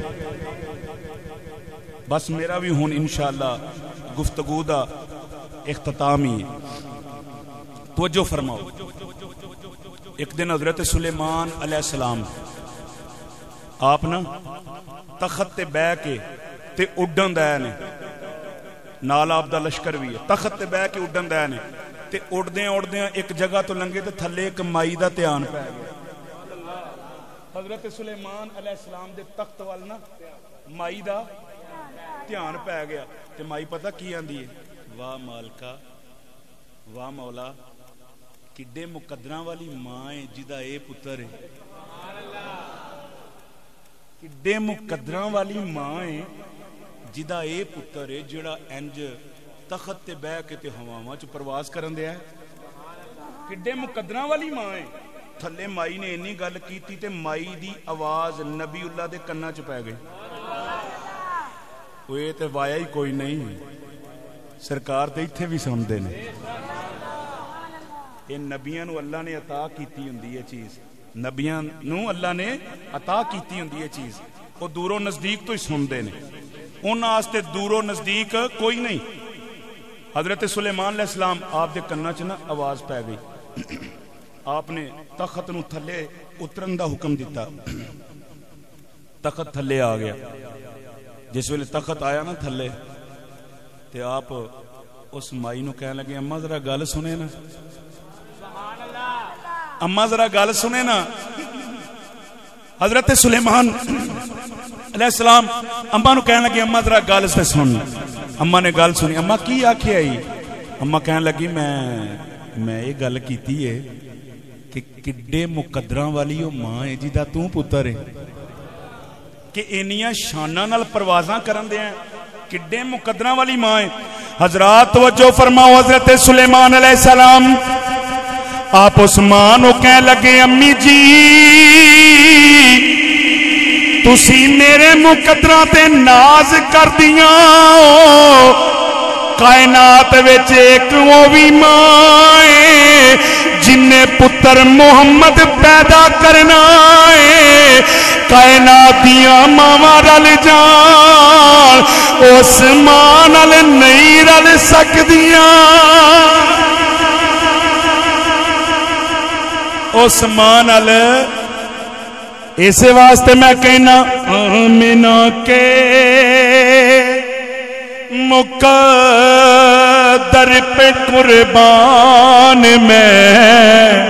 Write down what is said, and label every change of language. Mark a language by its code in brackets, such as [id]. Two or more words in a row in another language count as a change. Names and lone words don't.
[pa] بس میرا بھی ہون انشاءاللہ گفتگو دا اختتامی توجہ فرماؤ ایک دن حضرت سلیمان علیہ السلام آپ نا تخت تے بے کے تے اڈن دے نے نال آپ دا لشکر بھی ہے تخت تے بے کے اڈن دے نے تے اڑدیاں ایک جگہ تو لنگے تے تھلے ایک مائی دا دھیان پہ گیا حضرت سلیمان علیہ السلام دے تخت والنا مائی دا دھیان پہ گیا تے مائی پتہ کی آندی ہے واہ مالکا واہ مولا کڈے مقدراں والی ماں ہے جدا اے پتر ہے کڈے مقدراں والی ماں ہے جدا اے پتر ہے جڑا انج تخت تے بہ کے تے ہواواں چ پرواز کرن دیا ہے کڈے مقدراں والی ماں ہے تھلے مائی نے انی گل کیتی تے مائی دی آواز نبی اللہ دے کناں چ پے گئی اوے تے وایا ہی کوئی نہیں سرکار تے ایتھے بھی سن دے نے یہ نبیاں نو اللہ نے عطا کیتی ہوندی ہے چیز نبیاں نو اللہ نے عطا کیتی ہوندی ہے چیز وہ دور و نزدیک تو ہی سن دے نے انہاں واسطے دور و نزدیک کوئی نہیں حضرت سلیمان علیہ السلام آپ دے کناں چ نا آواز پے گئی آپ نے تخت نو تھلے اترن دا حکم دیتا تخت تھلے آ گیا جس ویلے تخت آیا نا تھلے تے آپ اس مائی نو کہنے لگے اماں ذرا گل سنے نا اماں ذرا گل سنے نا حضرت سلیمان علیہ السلام اماں نو کہنے لگے اماں ذرا گل سے سن اماں نے گل سنی اماں کی آکھیا ای اماں کہنے لگی میں یہ گل کیتی ہے کہ کڈے مقدراں والی او ماں ہے جدا تو پتر ہے کہ انیاں شاناں نال پروازاں کرن دے ہیں کڈے مقدراں والی ماں ہے حضرات توجہ فرماؤ حضرت سلیمان علیہ السلام آپ اس ماں نو کہنے لگے امی جی تسی میرے مقدرہ تے ناز کر دیاں کائنات وچ ایک وہ بھی ماں ہے جن نے پتر محمد پیدا کرنا ہے کائنات دیاں ماما رل جان اس ماں نال نہیں رل سکدیاں اس ماں نال اسی واسطے میں کہنا [ur] آمنہ کے مقدر پہ قربان میں